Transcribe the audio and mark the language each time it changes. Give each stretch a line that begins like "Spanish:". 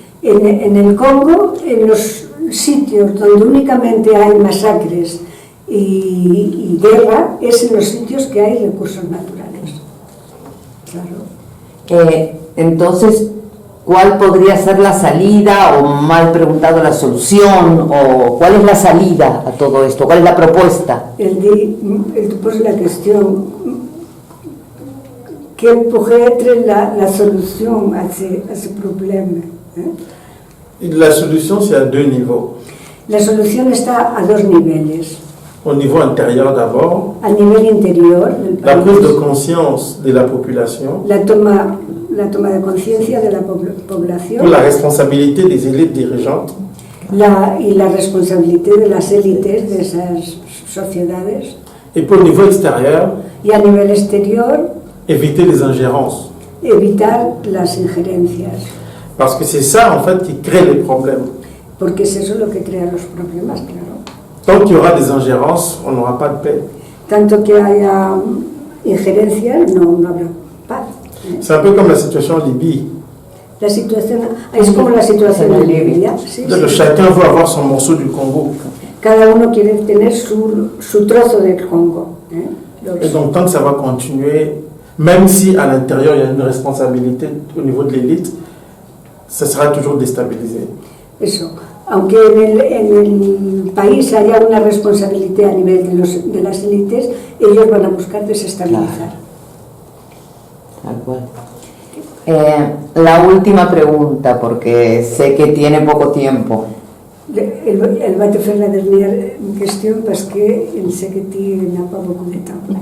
Spanish: En el Congo, en los sitios donde únicamente hay masacres y guerra, es en los sitios que hay recursos naturales. Claro. Entonces, ¿cuál podría ser la salida, o mal preguntado, la solución, o cuál es la salida a todo esto? ¿Cuál es la propuesta?
French: Elle pose la question, quelle pourrait être la solution à ce problème? La solution, c'est à deux niveaux.
Spanish: La solución está a dos niveles.
French: Au niveau intérieur d'abord,
Spanish: Al nivel interior del la país,
French: prise de conscience de la population
Spanish: la toma de conciencia de la población
French: pour la responsabilité des élites dirigeantes
Spanish: y la responsabilidad de las élites de esas sociedades.
French: et pour le niveau extérieur,
Spanish: Y a nivel exterior,
French: éviter les ingérences.
Spanish: evitar las injerencias,
French: Parce que c'est ça, en fait, qui crée les problèmes.
Spanish: porque es eso lo que crea los problemas, claro.
French: Tant qu'il y aura des ingérences, on n'aura pas de paix.
Spanish: Tanto que haya injerencias, no habrá paz.
French: C'est un peu comme la situation en Libye.
Spanish: La situación es como la situación en Libia. Sí,
French: C'est-à-dire que
Spanish: sí.
French: chacun veut avoir son morceau du Congo.
Spanish: Cada uno quiere tener su trozo del Congo.
French: Et donc, tant que ça va continuer, même si à l'intérieur il y a une responsabilité au niveau de l'élite, ça sera toujours déstabilisé.
Spanish: Eso. Aunque en el país haya una responsabilidad a nivel de las élites, ellos van a buscar desestabilizar. Tal cual. La última pregunta, porque sé que tiene poco tiempo.
French: Elle va te faire la dernière question parce qu'elle sait que tu n'as pas beaucoup de temps.